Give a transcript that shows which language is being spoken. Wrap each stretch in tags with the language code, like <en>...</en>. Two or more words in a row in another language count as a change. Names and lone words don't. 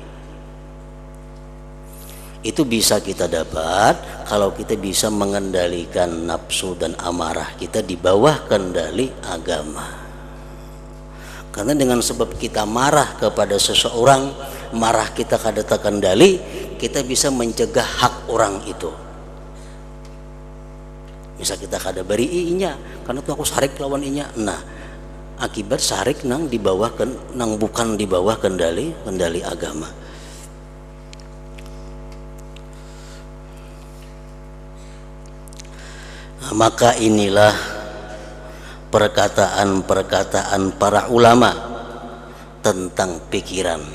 <id>Itu bisa kita dapat kalau kita bisa mengendalikan nafsu dan amarah kita di bawah kendali agama. Karena dengan sebab kita marah kepada seseorang, marah kita kada terkendali, kita bisa mencegah hak orang itu.</id> <bjn>Bisa kita kada beri inya, karena tuh aku sarik lawan inya. Nah, akibat sarik nang di bawah nang bukan di bawah kendali agama.</bjn> <id>Nah, maka inilah perkataan-perkataan para ulama tentang pikiran,</id>